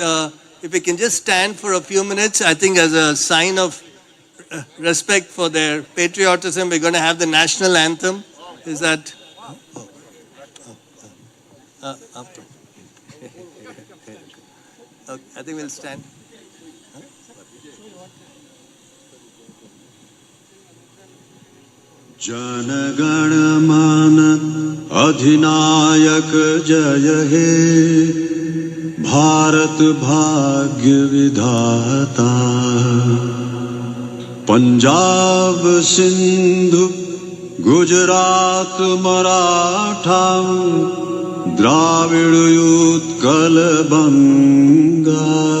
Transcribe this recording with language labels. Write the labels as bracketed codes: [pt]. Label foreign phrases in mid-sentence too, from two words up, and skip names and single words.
[en] If we can just stand for a few minutes, I think as a sign of respect for their patriotism, we're going to have the national anthem. Is that? After. Okay, I think we'll stand. [bn] জনগণমন অধিনায়ক জয় হে ভারত ভাগ্য বিধাতা পাঞ্জাব সিন্ধু গুজরাট মারাঠা দ্রাবিড় উৎকল বঙ্গ